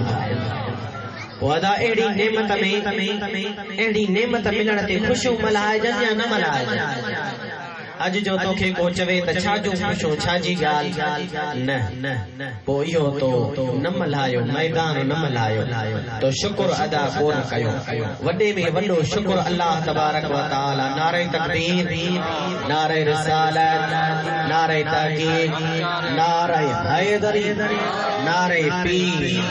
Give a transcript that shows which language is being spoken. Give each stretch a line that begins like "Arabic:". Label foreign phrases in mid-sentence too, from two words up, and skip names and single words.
Sindhi: वादा एड़ी नेमत में एड़ी नेमत मिलण ते खुशियूं मल्हाइजनि या न मल्हाइजनि। अज जो तोखे को चवे त छाजो खुशो छाजी ॻाल्हि न पोइ इहो तो न मल्हायो, मैदान न मल्हायो तो शुक्र अदा कोन कयो। वॾे में वॾो शुक्र
Arabic: الله تبارك وتعالى.
Urdu: नारे तकबीर, नारे रिसालत, नारे तहकीक, नारे हैदरी, नारे पीर।